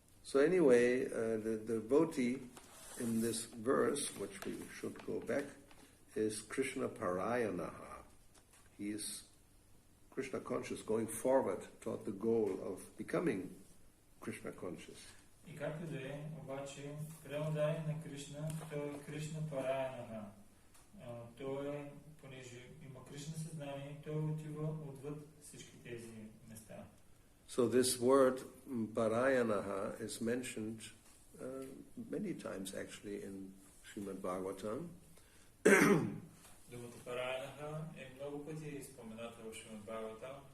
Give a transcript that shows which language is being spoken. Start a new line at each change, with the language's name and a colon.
English: So anyway, the devotee in this verse, which we should go back, is Krishna Parayanaha. He is Krishna conscious, going forward toward the goal of becoming Krishna conscious.
Bulgarian: И както да е, обаче, преданодарение на Кришна, той е Кришна Параянаха. Той е, понеже има Кришна съзнание, той отива отвъд всички тези места.
English: So this word Parayanaha is mentioned many times actually in Srimad Bhagavatam.
Bulgarian: Думата Параянаха е много пъти спомената в Шримад Бхагаватам.